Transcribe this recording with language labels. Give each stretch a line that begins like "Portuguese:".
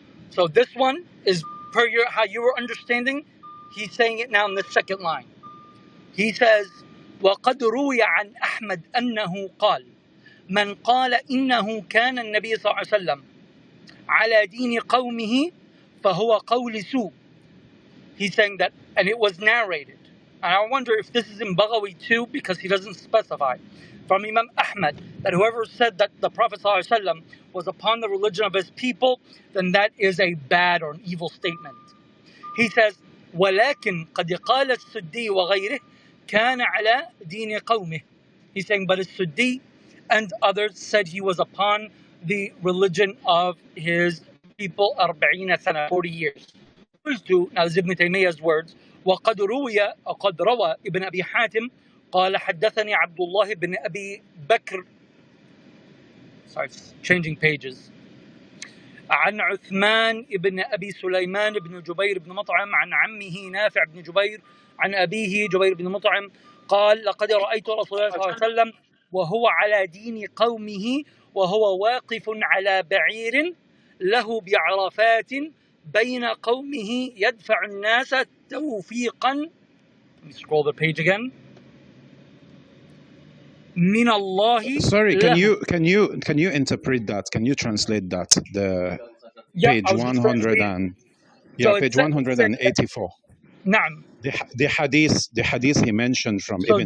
English: So this one is per how you were understanding. He's saying it now in the second line. He says,
Arabic: وَقَدْ رُوِيَ عَنْ أَحْمَدْ أَنَّهُ قال من قال إنه كان النبي صلى الله عليه وسلم على دين قومه فهو قول سوء.
English: He's saying that, and it was narrated. And I wonder if this is in Baghawi too, because he doesn't specify. From Imam Ahmad, that whoever said that the Prophet ﷺ was upon the religion of his people, then that is a bad or an evil statement. He says,
Arabic: ولكن قد قال السدي وغيره كان على دين قومه.
English: He's saying, but السدي and others said he was upon the religion of his people 40 سنة, 40 years. Now this is Ibn Taymiyyah's words.
Arabic: وقد روى ابن أبي حاتم قال حدثني عبد الله بن أبي بكر.
English: Sorry, changing pages.
Arabic: عن عثمان ابن أبي سليمان بن جبير بن مطعم عن عمه نافع بن جبير عن أبيه جبير بن مطعم قال لقد رأيت رسول الله صلى الله عليه وسلم وهو على دين قومه وهو واقف على بعير له بعرفات بين قومه يدفع الناس توفيقا.
English: Let me scroll the page again.
Arabic: من الله.
English: Sorry, can you interpret that? Can you translate that? The page 100 and page 184.
Arabic: نعم.
English: The hadith he mentioned from Ibn